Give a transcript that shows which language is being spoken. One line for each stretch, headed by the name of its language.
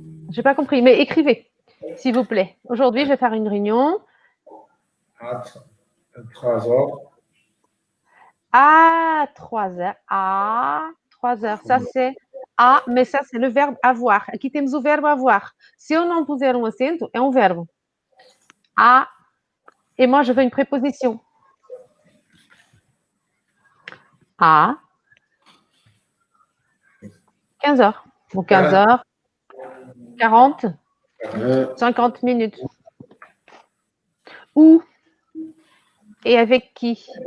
French: J'ai pas compris, mais écrivez, s'il vous plaît. Aujourd'hui, je vais faire une réunion. À 3h. À 3h. À 3h. Ça, c'est a, mais ça, c'est le verbe avoir.
Portuguese: Aqui temos o verbo avoir. Se eu não puser um acento, é um verbo. A.
French: Et moi, je veux une préposition. À 15h. Bon, 15h. 40. 50 minutes. Où? Et avec qui?